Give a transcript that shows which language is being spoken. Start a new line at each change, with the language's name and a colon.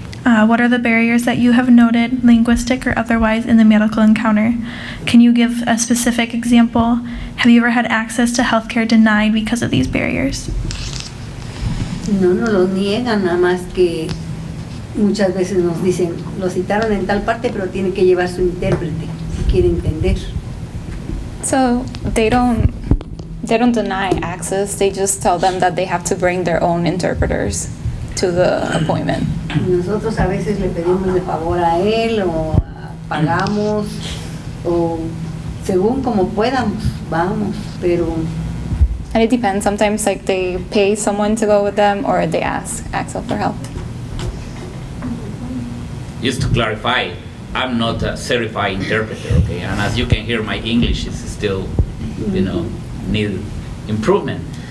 English: What are the barriers that you have noted, linguistic or otherwise, in the medical encounter? Can you give a specific example? Have you ever had access to healthcare denied because of these barriers?
Spanish: No los niegan, nada más que muchas veces nos dicen, lo citaron en tal parte, pero tiene que llevar su intérprete si quiere entender.
English: So they don't deny access. They just tell them that they have to bring their own interpreters to the appointment.
Spanish: Nosotros a veces le pedimos de favor a él o pagamos o según como podamos, vamos, pero.
English: And it depends. Sometimes like they pay someone to go with them, or they ask for help. Just to clarify, I'm not a certified interpreter, okay? And as you can hear, my English is still, need improvement.